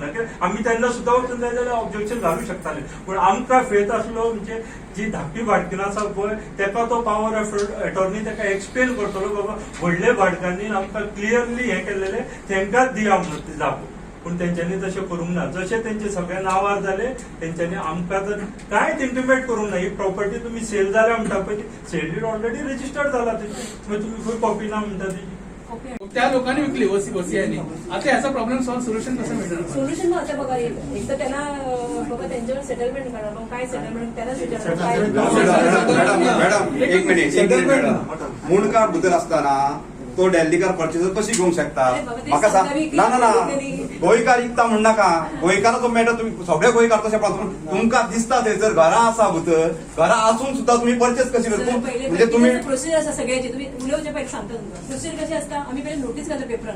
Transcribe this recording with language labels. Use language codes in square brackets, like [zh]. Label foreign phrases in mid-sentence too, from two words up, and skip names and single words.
[kok] कित्याक आमी तेन्ना सुद्दां वचून जाय जाल्यार ऑब्जेक्शन घालूंक शकताले. पूण आमकां फेथ आसलो, म्हणजे जी धाकटी भाटकीन आसा पळय तेका तो [en] power of attorney [kok] तेका एक्सप्लेन करतलो, बाबा व्हडल्या भाटकांनी आमकां क्लियरली हें केलेलें, तेंकांच दिया म्हणून ती जागो. पूण तेंच्यांनी तशें करूंक ना. जशें तेंचे सगळे नांवार जाले तेंच्यांनी आमकां तर कांयच इंटिमेट करूंक ना. ही प्रॉपर्टी तुमी सेल जाल्या म्हणटा पळय, [en] sale deed already registered [kok] जाला तेची, मागीर तुमी खंय कॉपी ना म्हणटा तेची. त्या लोकांनी विकली ओसीआयनी. [mr] आता याचा [en] problem solve solution [mr] कसं मिळणार? सोल्युशन आता बघा, एक तर त्यांना बाबा त्यांच्यावर सेटलमेंट करा. मग काय सेटलमेंट त्यालाच [kok] मॅडम एक मिनिट मॅडम, मुणकार बद्दल असताना तो डेल्लीकार परचेसर कशी घेवंक शकता? म्हाका सांग. ना ना ना, गोंयकार इकता म्हण नाका. गोंयकाराचो मॅटर तुम्ही सगळे गोंयकार तशें पळोवन तुमकां दिसता थंयसर घरां आसा भितर, घरां आसून सुद्धा तुम्ही परचेस कशी करता? म्हणजे तुम्ही प्रोसिजर आसा सगळ्याची. तुम्ही उलोवचे पहिले सांगता तुमकां प्रोसिजर कशी असता. आम्ही पहिले नोटीस घालता पेपरान.